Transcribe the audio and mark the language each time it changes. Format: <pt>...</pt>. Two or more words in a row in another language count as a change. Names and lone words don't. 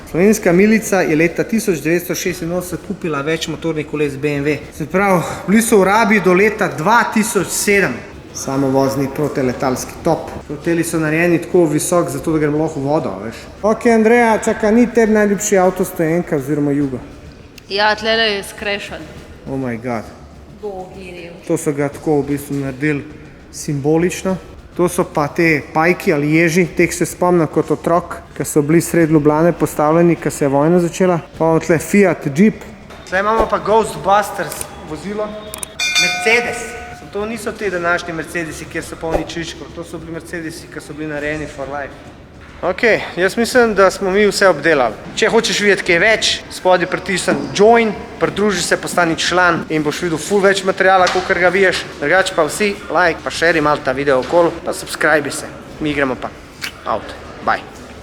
<sl>Slovenska milica je leta 1986 kupila več motornih koles BMW. Se pravi, bili so v rabi do leta 2007. Samovozni proteletalski top. Hoteli so narejeni tako visok, zato da gremo lahko v vodo, veš. Ok, Andreja, čaka, ni tebi najljubši avtostojenka oziroma Jugo? Ja, tlele je skrešen.</sl> <en>Oh my god.</en> <sl>Bogi rev. To so ga tako v bistvu naredili simbolično. To so pa te pajki ali ježi, teh se spomnim kot otrok, ki so bili sredi Ljubljane postavljeni, ko se je vojna začela. Pa imamo tle Fiat, Jeep. Tle imamo pa Ghostbusters vozilo. Mercedes. To niso te današnji Mercedesi, kjer so polni čičkov. To so bili Mercedesi, ki so bili narejeni</sl> <en>for life.</en> <sl>Ok, jaz mislim, da smo mi vse obdelali. Če hočeš videti kaj več, spodaj pritisni join, pridruži se, postani član in boš videl ful več materijala, kakor ga viješ. Drugače pa vsi like, pa share malo ta video okoli, pa subscribe se. Mi gremo pa out. Bye.</sl>